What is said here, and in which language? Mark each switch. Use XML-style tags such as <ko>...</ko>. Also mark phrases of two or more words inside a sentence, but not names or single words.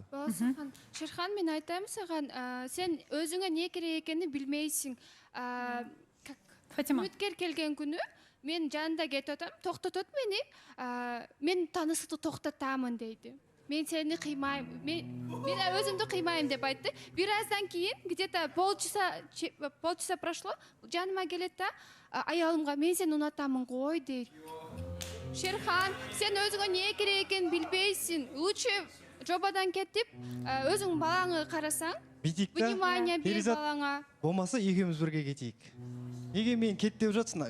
<kk>Шерхан, мен айтамын саған, сен өзіңе не керек екенін білмейсің. Үміткер келген күні мен жанында кетіп отам, тоқтатады мені, мен танысықты тоқтатамын дейді. Мен сені қимаймын, мен өзімді қимаймын деп айтты. Біраздан кейін,</kk> <ru>где-то полчаса прошло,</ru> <kk>жаныма келеді да, аяулымға, мен сені ұнатамын ғой дейді. Шерхан, сен өзіңе не керек екенін білбейсің. Лучше жобадан кетіп, өзің балаңы қарасаң, бүйтейік та, внимание бер Перизат, балаңа. болмаса екеуміз бірге кетейік. Неге мен кет деп жатсың?</kk>